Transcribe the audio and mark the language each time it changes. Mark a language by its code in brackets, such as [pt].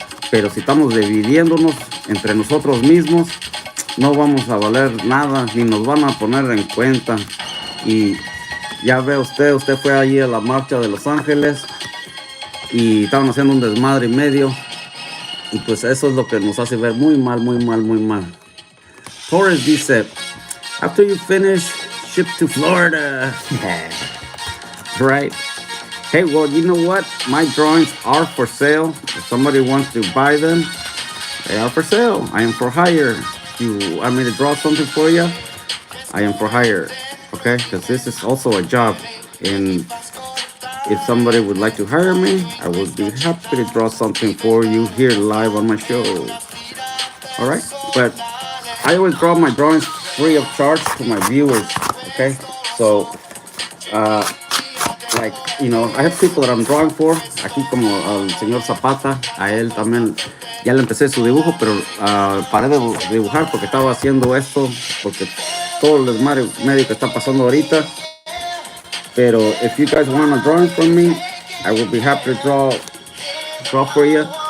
[es] Pero si estamos dividiéndonos entre nosotros mismos, no vamos a valer nada, ni nos van a poner en cuenta. Y ya ve usted fue allí a la marcha de Los Ángeles y estaban haciendo un desmadre y medio, y pues eso es lo que nos hace ver muy mal. [en] Torres [es] dice, [en] after you finish, ship to Florida. Right? Hey, well, you know what? My drawings are for sale. If somebody wants to buy them, they are for sale. I am for hire. If you want me to draw something for you, I am for hire. Okay? Because this is also a job. And if somebody would like to hire me, I would be happy to draw something for you here live on my show. All right? But I always draw my drawings free of charge to my viewers. Okay? So, like, you know, I have people that I'm drawing for. [es] Aquí como al señor Zapata, a él también ya le empecé su dibujo, pero paré de dibujar porque estaba haciendo esto, porque todo el desmadre medio que está pasando ahorita. [en] Pero if you guys want a drawing from me, I will be happy to draw for you.